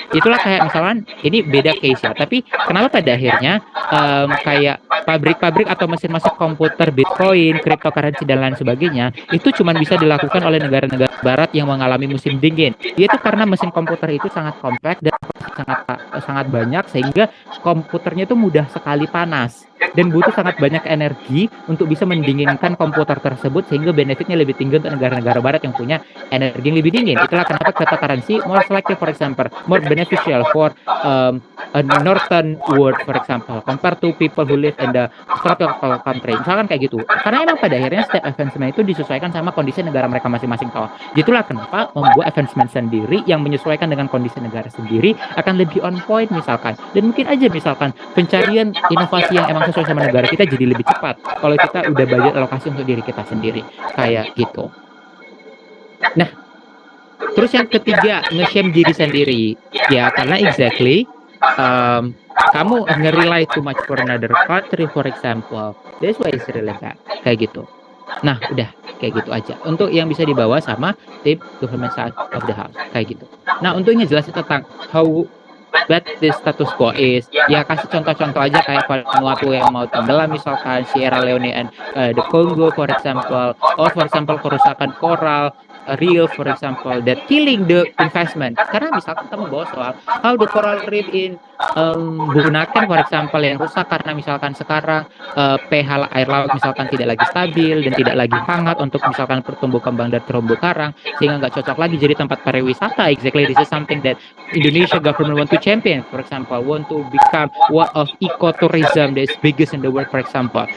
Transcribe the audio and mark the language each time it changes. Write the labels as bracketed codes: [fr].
[id] Itulah kayak misalkan ini beda case ya, tapi kenapa pada akhirnya kayak pabrik-pabrik atau mesin-mesin komputer Bitcoin, cryptocurrency dan lain sebagainya itu cuma bisa dilakukan oleh negara-negara barat yang mengalami musim dingin, yaitu karena mesin komputer itu sangat kompleks dan sangat banyak sehingga komputernya itu mudah sekali panas. dan butuh sangat banyak energi untuk bisa mendinginkan komputer tersebut sehingga benefitnya lebih tinggi untuk negara-negara barat yang punya energi yang lebih dingin. Itulah kenapa [en] cryptocurrency more selective, for example, more beneficial for a northern world, for example, compared to people who live in the tropical country. [id] Misalkan kayak gitu. Karena emang pada akhirnya setiap advancement itu disesuaikan sama kondisi negara mereka masing-masing toh. Itulah kenapa membuat advancement sendiri yang menyesuaikan dengan kondisi negara sendiri akan lebih on point misalkan. Dan mungkin aja misalkan pencarian inovasi yang emang sesuai sama negara kita jadi lebih cepat kalau kita udah budget alokasi untuk diri kita sendiri. Kayak gitu. Nah, terus yang ketiga, nge-shame diri sendiri. Ya, karena [en] exactly kamu nge-rely too much for another country, for example. That's why it's really bad. [id] Kayak gitu. Nah, udah kayak gitu aja. Untuk yang bisa dibawa sama tim government [en] side of the house. [id] Kayak gitu. Nah, untuk ngejelasin tentang [en] how bad the status quo is, [id] ya kasih contoh-contoh aja kayak Vanuatu yang mau tenggelam misalkan, Sierra Leone and the Congo [en] for example, or for example [id] kerusakan koral reef for example [en] that killing the investment. [id] Karena misalkan kamu bawa soal [en] how the coral reef in Bunaken for example [id] yang rusak karena misalkan sekarang pH air laut misalkan tidak lagi stabil dan tidak lagi hangat untuk misalkan pertumbuh kembang dan terumbu karang sehingga nggak cocok lagi jadi tempat pariwisata. [en] Exactly, this is something that Indonesia government want to champion, for example, want to become one of ecotourism that is biggest in the world, for example.